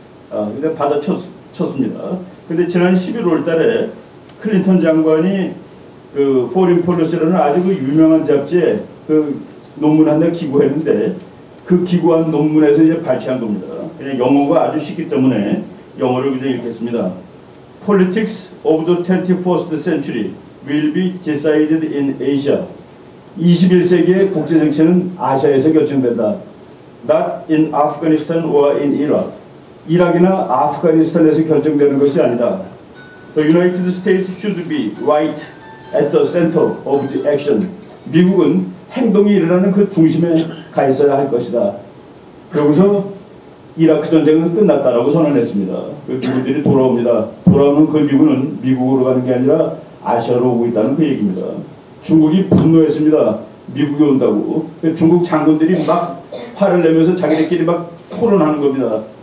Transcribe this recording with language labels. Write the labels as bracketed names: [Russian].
[Korean] 근데 받아쳤습니다. 근데 지난 11월 달에 클린턴 장관이 포린 폴리시라는 아주 유명한 잡지에 논문 하나 기고했는데, 그 기고한 논문에서 이제 발췌한 겁니다. 그냥 영어가 아주 쉽기 때문에 영어를 그냥 읽겠습니다. [English] Politics of the 21st century will be decided in Asia. [Korean] 21세기의 국제정치는 아시아에서 결정된다. [English] Not in Afghanistan or in Iraq. [Korean] 이락이나 아프가니스탄에서 결정되는 것이 아니다. [English] The United States should be right at the center of the action. [Korean] 미국은 행동이 일어나는 그 중심에 가 있어야 할 것이다. 그러고서 이라크 전쟁은 끝났다라고 선언했습니다. 미국들이 돌아옵니다. 돌아오는 그 미군은 미국으로 가는 게 아니라 아시아로 오고 있다는 그 얘기입니다. 중국이 분노했습니다. 미국이 온다고. 중국 장군들이 막 화를 내면서 자기들끼리 막 토론하는 겁니다.